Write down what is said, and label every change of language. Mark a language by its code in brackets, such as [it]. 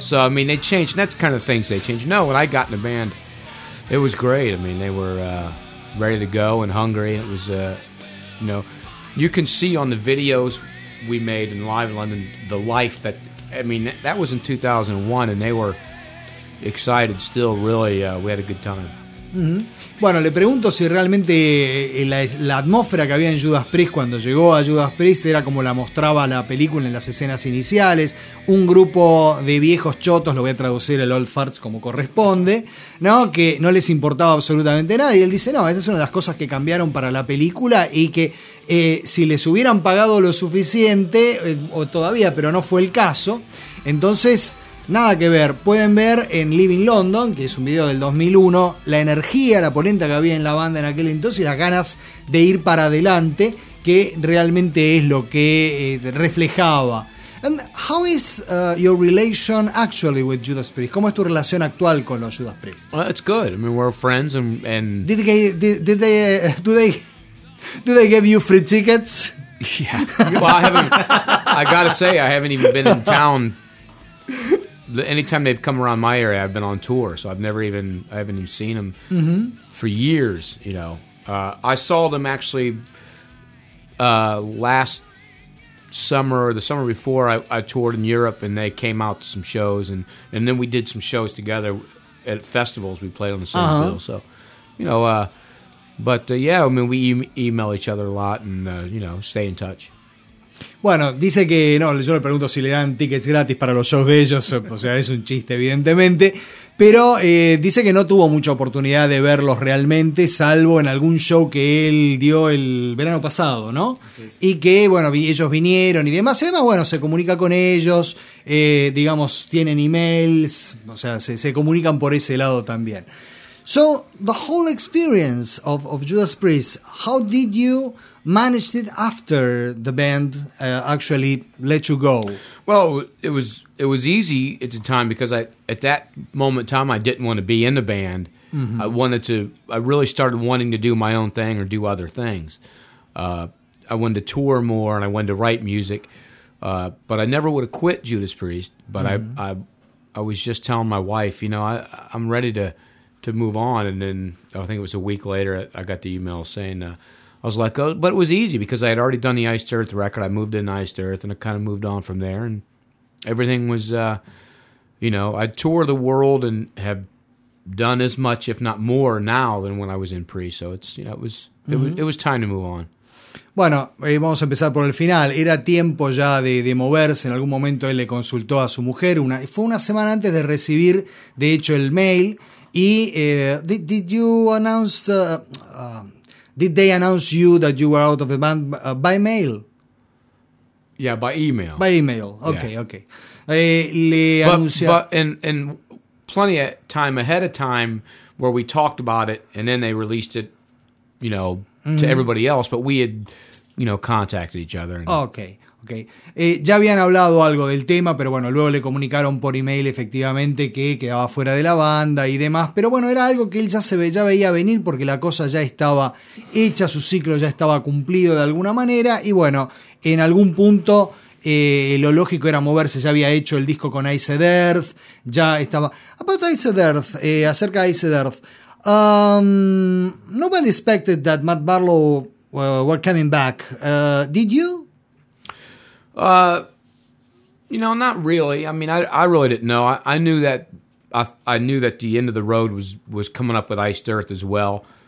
[en] So, I mean, they changed, and that's the kind of things they changed. No, when I got in the band, it was great. I mean, they were ready to go and hungry. It was, you know, you can see on the videos we made in Live in London, the life that, I mean, that was in 2001, and they were excited still, really. We had a good time. Mm-hmm. [es] Bueno, le pregunto si realmente la atmósfera que había en Judas Priest cuando llegó a Judas Priest era como la mostraba la película en las escenas iniciales, un grupo de viejos chotos, lo voy a traducir el [en] old farts [es] como corresponde, ¿no? Que no les importaba absolutamente nada, y él dice, no, esa es una de las cosas que cambiaron para la película y que si les hubieran pagado lo suficiente, o todavía, pero no fue el caso, entonces... Nada que ver, pueden ver en Living London, que es un video del 2001, la energía, la polenta que había en la banda en aquel entonces y las ganas de ir para adelante, que realmente es lo que reflejaba. [en] And how is your relation actually with Judas Priest? [es] ¿Cómo es tu relación actual con los Judas Priest? [en] Well, it's good. I mean, we're friends and Do they give you free tickets? Yeah. Well, I haven't even been in town. Anytime they've come around my area, I've been on tour, so I haven't even seen them mm-hmm. for years. You know, I saw them actually last summer or the summer before. I toured in Europe, and they came out to some shows, and then we did some shows together at festivals. We played on the same uh-huh. bill, so you know. Yeah, I mean, we email each other a lot, and you know, stay in touch. [es] Bueno, dice que, no, yo le pregunto si le dan tickets gratis para los shows de ellos, o sea, es un chiste evidentemente, pero dice que no tuvo mucha oportunidad de verlos realmente, salvo en algún show que él dio el verano pasado, ¿no? Y que, bueno, ellos vinieron y demás, bueno, se comunica con ellos, digamos, tienen emails, o sea, se comunican por ese lado también. [en] So, the whole experience of Judas Priest, how did you... managed it after the band actually let you go? Well, it was easy at the time because at that moment in time I didn't want to be in the band. Mm-hmm. I really started wanting to do my own thing or do other things. I wanted to tour more and I wanted to write music, but I never would have quit Judas Priest. But mm-hmm. I was just telling my wife, you know, I'm ready to move on. And then I think it was a week later I got the email saying. I was like, oh, but it was easy because I had already done the Iced Earth record. I moved into Iced Earth and I kind of moved on from there. And everything was, you know, I tour the world and have done as much, if not more, now than when I was in Priest. So it's, you know, it was time to move on. [es] Bueno, vamos a empezar por el final. Era tiempo ya de moverse. En algún momento él le consultó a su mujer. Fue una semana antes de recibir, de hecho, el mail. [en] Y, did you announce the... Did they announce you that you were out of the band by mail? Yeah, by email. By email. Okay, yeah. Okay. And plenty of time ahead of time where we talked about it, and then they released it you know, to everybody else, but we had, you know, contacted each other. And, okay, okay. [es] Ya habían hablado algo del tema, pero bueno, luego le comunicaron por email efectivamente que quedaba fuera de la banda y demás. Pero bueno, era algo que él ya veía venir porque la cosa ya estaba hecha, su ciclo ya estaba cumplido de alguna manera. Y bueno, en algún punto... lo lógico era moverse, ya había hecho el disco con Iced Earth, ya estaba... [en] About Iced Earth, [es] acerca de Iced Earth. [en] Nobody expected that Matt Barlow were coming back. Did you? You know, not really. I mean, I really didn't know. I knew that the end of the road was coming up with Iced Earth as well.